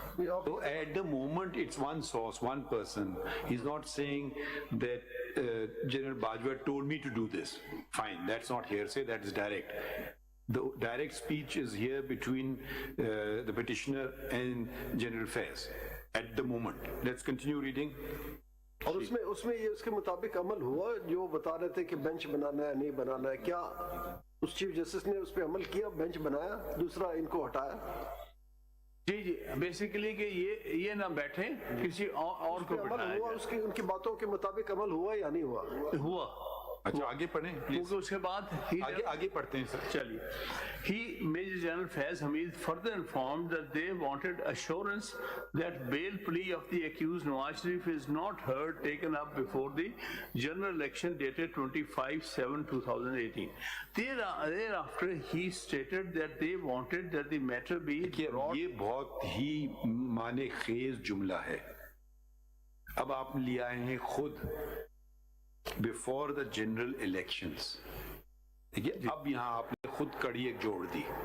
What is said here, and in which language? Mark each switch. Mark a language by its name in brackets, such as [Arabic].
[English] So at the moment, it's one source, one person. He's not saying that General Bajwa told me to do this. Fine, that's not hearsay, that is direct. The direct speech is here between the petitioner and General Faiz at the moment. Let's continue reading. [Urdu] اور اس میں یہ اس کے مطابق عمل ہوا جو بتا رہے تھے کہ بینچ بنانا ہے نہیں بنانا ہے. کیا اس چیف جسٹس نے اس پہ عمل کیا, بینچ بنایا, دوسرا ان کو ہٹایا؟ جی بیسیکلی کہ یہ نہ بیٹھیں, کسی اور کو بٹھایا ہوا, اس کی ان کی باتوں کے مطابق عمل ہوا یا نہیں ہوا؟ ہوا. اچھا آگے پڑھیں کیونکہ اس کے بعد آگے پڑھتے ہیں سر. چلیے. [English] He, Major General Faiz Hamid, further informed that they wanted assurance that bail plea of the accused Nawaz Sharif is not heard taken up before the general election dated 25/7/2018. Thereafter, he stated that they wanted that the matter be brought. [Urdu] یہ بہت ہی معنی خیز جملہ ہے. اب آپ لے آئے ہیں خود [English] Before the general elections. [Urdu] دیکھیے اب یہاں آپ نے خود کڑی ایک جوڑ دی.